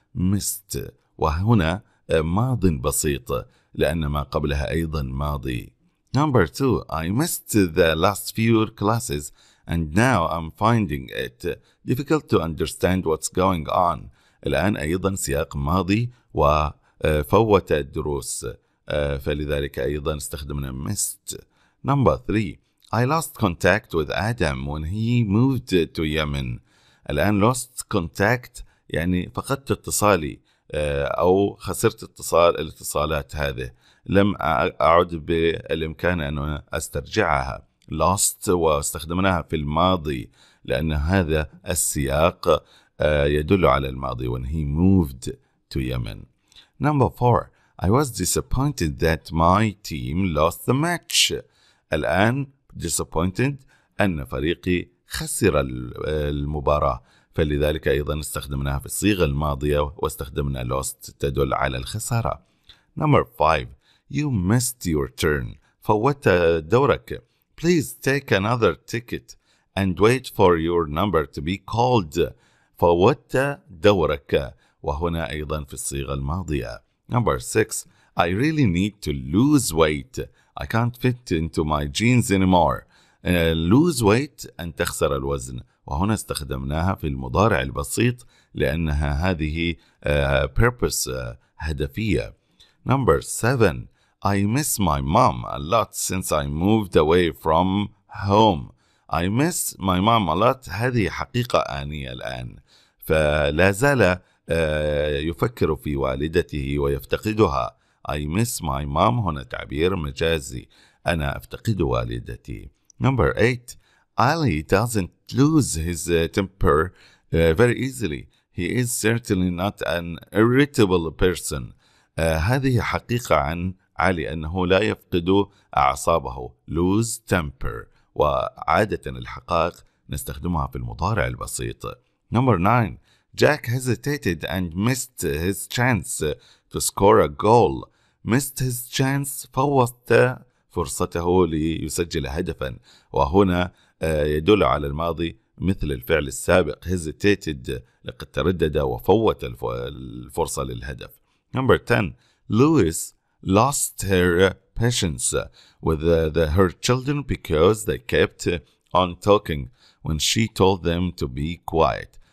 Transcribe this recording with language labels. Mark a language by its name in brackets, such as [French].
[Arabic] missed وهنا ماض بسيط لأن ما قبلها أيضا ماضي. [English] Number 2. I missed the last few classes and now I'm finding it difficult to understand what's going on. [Arabic] الآن أيضا سياق ماضي وفوت الدروس فلذلك أيضا استخدمنا missed. [English] Number 3. I lost contact with Adam when he moved to Yemen. [Arabic] الآن lost contact يعني فقدت اتصالي أو خسرت الاتصالات هذه. لم أعد بالإمكان أن أسترجعها. lost واستخدمناها في الماضي لأن هذا السياق يدل على الماضي [English] when he moved to Yemen. Number 4. I was disappointed that my team lost the match. [Arabic] الآن disappointed أن فريقي خسر المباراة فلذلك أيضا استخدمناها في الصيغة الماضية واستخدمنا lost تدل على الخسارة. [English] Number 5. You missed your turn. [Arabic] فوت دورك. [English] Please take another ticket and wait for your number to be called. [Arabic] فوت دورك وهنا أيضا في الصيغة الماضية. [English] Number 6. I really need to lose weight. I can't fit into my jeans anymore. [Arabic] lose weight أن تخسر الوزن وهنا استخدمناها في المضارع البسيط لأنها هذه purpose هدفية. [English] Number 7. I miss my mom a lot since I moved away from home. I miss my mom a lot. [Arabic] هذه حقيقة آنية الآن فلا زال يفكر في والدته ويفتقدها. [English] I miss my mom [Arabic] هنا تعبير مجازي أنا أفتقد والدتي. [English] Number 8. Ali doesn't lose his temper very easily. He is certainly not an irritable person. [Arabic] هذه حقيقة عن عالي أنه لا يفقد أعصابه lose temper، وعادة الحقائق نستخدمها في المضارع البسيط. [English] Number 9. Jack hesitated and missed his chance to score a goal. missed his chance، [Arabic] فوت فرصته ليسجل هدفا، وهنا يدل على الماضي مثل الفعل السابق hesitated، لقد تردد وفوت الفرصة للهدف. [English] Number 10. Louis lost her patience with her children because they kept on talking when she told them to be quiet.